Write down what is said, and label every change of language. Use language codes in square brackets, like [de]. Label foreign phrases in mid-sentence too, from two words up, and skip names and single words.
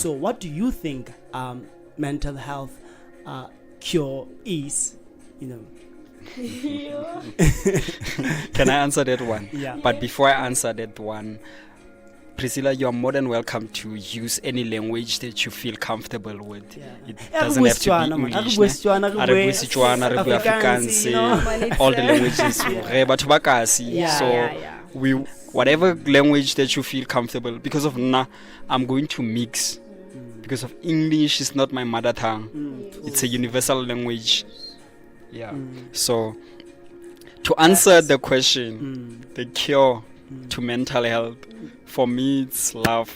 [en] So what do you think mental health cure is? You know. Can I answer that one? Yeah. But before I answer that one, Priscilla, you are more than welcome to use any language that you feel comfortable with. Yeah. It doesn't have to be English. Ne? [tn] Re bue Setswana, re bue Afrikaans, [en] you know. all the languages. [tn] Re batho ba kasi. [en] Yeah, So we whatever language that you feel comfortable. Because of I'm going to mix. Because of English is not my mother tongue. It's a universal language. Yeah. So to answer the question, the cure to mental health, for me it's love.